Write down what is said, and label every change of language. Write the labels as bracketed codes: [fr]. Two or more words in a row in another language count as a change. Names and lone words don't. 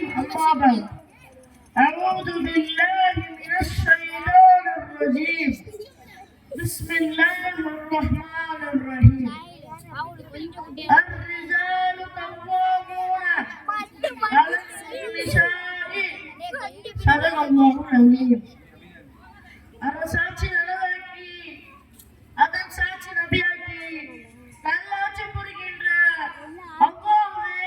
[ar] أما بعد، أعوذ بالله من الشيطان الرجيم. بسم الله الرحمن الرحيم. الرجال قوامون على النساء. صدق الله العظيم. [ta] அரசாட்சி நலவாக்கி, அதன் சாட்சி நபியாக்கி, நல்லாட்சி புரிகின்ற அல்லாஹ்வே